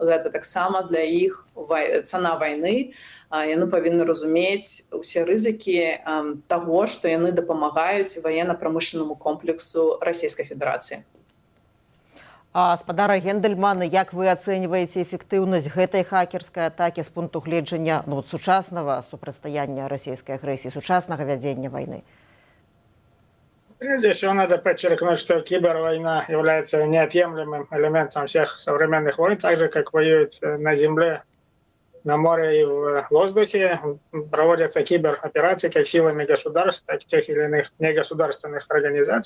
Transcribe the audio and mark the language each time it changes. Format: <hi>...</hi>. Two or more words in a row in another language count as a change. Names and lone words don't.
<be>Гэта таксама для іх цана вайны. Яны павінны разумець усе рызыкі таго, што яны дапамагаюць ваенна-прамышленнаму комплексу Расійскай Федэрацыі. Спадара Гендельмана, як вы ацэньваеце эфектыўнасць гэтай хакерскай атакі з пункту гледжання сучаснага супрацьстаяння расійскай агрэсіі, сучаснага вядзення вайны?</be> <ru>Прежде всего надо подчеркнуть, что кибервойна является неотъемлемым элементом всех современных войн, так же как воюют на земле, на море и в воздухе. Проводятся кибероперации как силами государств, так и тех или иных негосударственных организаций.</ru>